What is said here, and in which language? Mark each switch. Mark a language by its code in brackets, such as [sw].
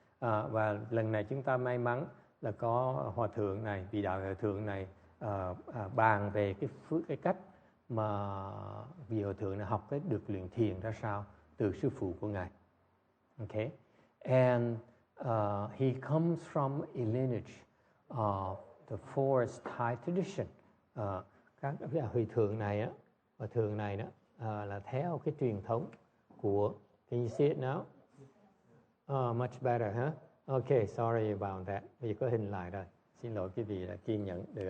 [vi] Và lần này chúng ta may mắn là có hòa thượng này, vị đạo hòa thượng này bàn về cái cách mà vị hòa thượng này học được luyện thiền ra sao từ sư phụ của ngài. [en] Okay, and he comes from a lineage of the forest Thai tradition. [vi] Các vị hòa thượng này đó là theo cái truyền thống của. [en] Can you see it now? Much better, huh? Okay, sorry about that. [vi] Vì có hình lại rồi. Xin lỗi quý vị đã kiên nhẫn.